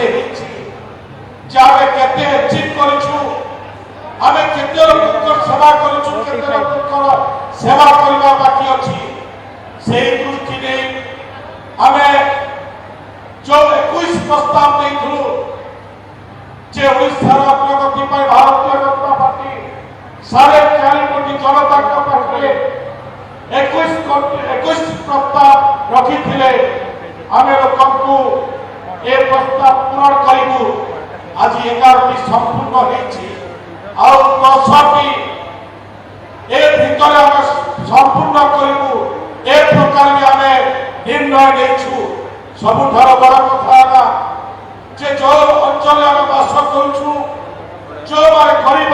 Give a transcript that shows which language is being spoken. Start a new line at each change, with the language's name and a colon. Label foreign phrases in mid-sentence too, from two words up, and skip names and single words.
Odia: ହେଇଛି ଯେ ଆମେ କେତେ ଆଚିଭ୍ କରିଛୁ ଆମେ କେତେ ଲୋକଙ୍କର ସେବା କରିଛୁ କେତେ ଲୋକଙ୍କର ସେବା କରିବା ବାକି ଅଛି ସେହି ଦୃଷ୍ଟି ନେଇ ଆମେ ଯୋଉ 21 ପ୍ରସ୍ତାବ ଦେଇଥିଲୁ ଯେ ଓଡ଼ିଶାର ଅଗ୍ରଗତି ପାଇ ଭାରତୀୟ ଜନତା ପାର୍ଟି 4.5 କୋଟି ଜନତାଙ୍କ ପାଖରେ 21 ପ୍ରସ୍ତାବ ରଖିଥିଲେ ଆମେ ଲୋକଙ୍କୁ ଏ ପ୍ରସ୍ତାବ ପୂରଣ କରିବୁ ଆଜି 11ଟି ସମ୍ପୂର୍ଣ୍ଣ ହେଇଛି ଆଉ 10ଟି ଏ ଭିତରେ ଆମେ ସମ୍ପୂର୍ଣ୍ଣ କରିବୁ ଏ ପ୍ରକାରରେ ଆମେ ନିର୍ଣ୍ଣୟ ନେଇଛୁ ସବୁଠାରୁ ବଡ଼ କଥା ହେଲା যে ଯୋଉ ଅଞ୍ଚଳରେ ଆମେ ବାସ କରୁଛୁ ଯୋଉମାନେ ଗରିବ